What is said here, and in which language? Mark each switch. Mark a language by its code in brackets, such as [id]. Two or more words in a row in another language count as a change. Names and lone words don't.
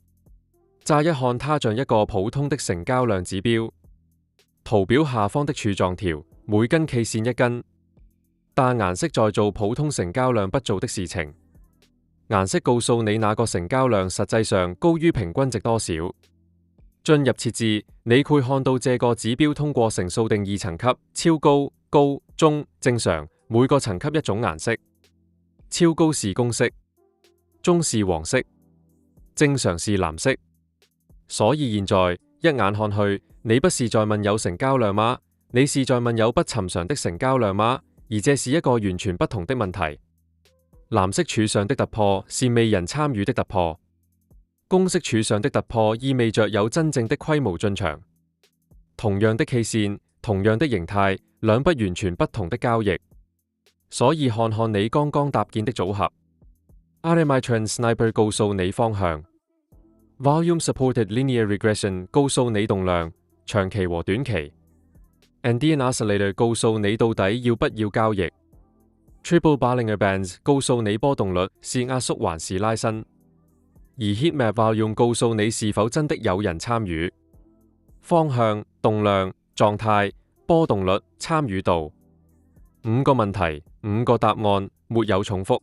[zh] 乍一看它像一個普通的成交量指標，圖表下方的柱狀條每根 K 線1根，但顏色在做普通成交量不做的事情。顏色告訴你那個成交量實際上高於平均值多少。進入設置，你會看到這個指標通過乘數定義層級，超高、高、中、正常，每個層級一種顏色。超高是公式，中是黃色，正常是藍色。所以現在一眼看去，你不是在問有成交量嗎？你是在問有不尋常的成交量嗎？而這是一個完全不同的問題。藍色柱上的突破是未人參與的突破，公式柱上的突破意味着有真正的規模進場。同樣的 K 線，同樣的形態，兩不完全不同的交易。所以看看你剛剛搭建的組合。RMI Trend Sniper 告訴你方向。Volume Supported Linear Regression 告訴你動量，長期和短期。Andean Oscillator 告訴你到底要不要交易。Triple Bollinger Bands 告訴你波動率是壓縮還是拉伸。而 Heatmap Volume 告訴你是否真的有人參與。方向、動量、狀態、波動率、參與度。5個問題，5個答案，沒有重複。